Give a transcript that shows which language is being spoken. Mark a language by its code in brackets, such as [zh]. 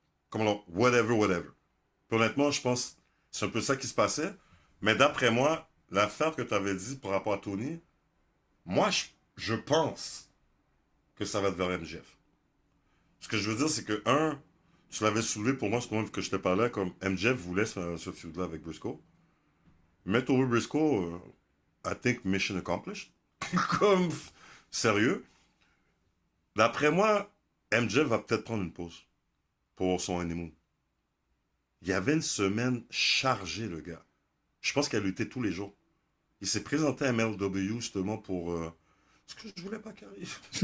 [fr] Comme alors, whatever. Puis honnêtement, je pense que c'est un peu ça qui se passait. Mais d'après moi, l'affaire que tu avais dit par rapport à Tony, moi, je pense que ça va être vers MJF. Ce que je veux dire, c'est que, tu l'avais soulevé pour moi, ce moment que je t'ai parlé, comme MJF voulait ce feud-là avec Briscoe. Mettre [en] over Briscoe, I think mission accomplished. [fr] Comme, sérieux. D'après moi, MJF va peut-être prendre une pause pour son honeymoon. Il y avait une semaine chargée, le gars. Je pense qu'elle luttait tous les jours. Il s'est présenté à MLW justement pour... ce que je voulais pas qu'il arrive.